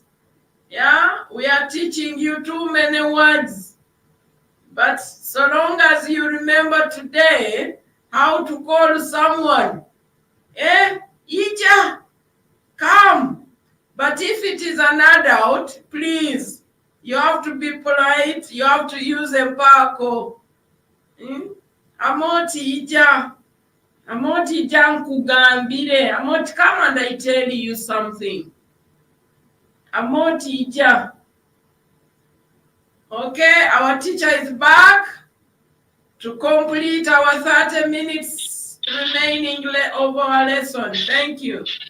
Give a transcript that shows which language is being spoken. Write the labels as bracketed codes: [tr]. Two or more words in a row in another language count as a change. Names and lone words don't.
[en] Yeah, we are teaching you too many words, but so long as you remember today how to call someone, Ija, come. But if it is an adult, please, you have to be polite. You have to use a pako. [nyo] Amooti ija. Amooti ija nkugambire. Amooti, [en] come and I tell you something. [nyo] Amooti ija. [en] Okay, our teacher is back to complete our 30 minutes remaining of our lesson. Thank you.